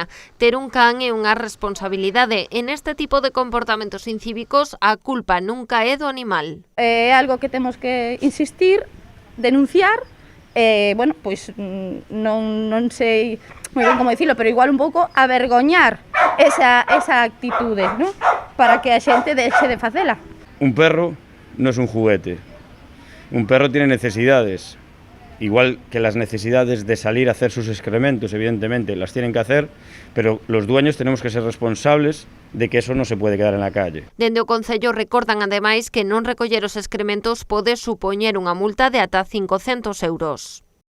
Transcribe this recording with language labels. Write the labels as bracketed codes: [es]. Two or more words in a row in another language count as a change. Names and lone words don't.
[gl] Ter un can é unha responsabilidade. En este tipo de comportamentos incívicos, a culpa nunca é do animal. É algo que temos que insistir, denunciar, pois non sei moi ben como dicilo, pero igual un pouco avergoñar esa actitude, ¿no? Para que a xente deixe de facela. [es] Un perro no es un juguete. Un perro tiene necesidades, igual que las necesidades de salir a hacer sus excrementos, evidentemente, las tienen que hacer, pero los dueños tenemos que ser responsables de que eso no se puede quedar en la calle. [gl] Dende o Concello recordan ademais que non recoller os excrementos pode supoñer unha multa de ata 500 euros.